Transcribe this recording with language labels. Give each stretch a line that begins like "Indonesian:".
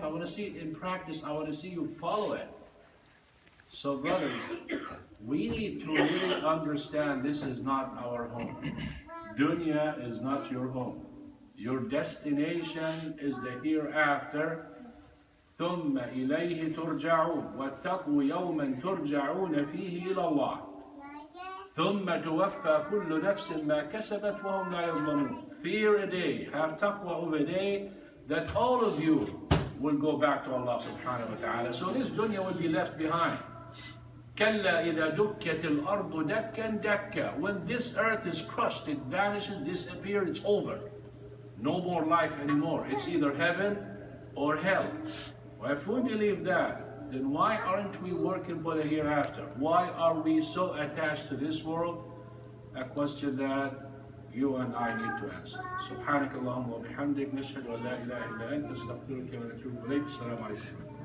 English: I want to see it in practice. I want to see you follow it. So brothers, we need to really understand this is not our home. Dunya is not your home. Your destination is the hereafter.
Arabic: ثم إليه ترجعون واتقوا يوما ترجعون فيه إلى الله ثم توفى كل نفس ما كسبت وهم لا يظلمون.
English: Fear a day, have taqwa of a day that all of you will go back to Allah subhanahu wa ta'ala. So this dunya will be left behind.
Arabic: كلا إذا دكت الأرض دكا دكا.
English: When this earth is crushed, it vanishes, disappears, it's over. No more life anymore. It's either heaven or hell. Well, if we believe that, then why aren't we working for the hereafter? Why are we so attached to this world? A question that you and I need to answer.
Arabic: سبحانك اللهم وبحمدك نشهد أن لا إله إلا أنت نستغفرك ونتوب إليك. السلام عليكم.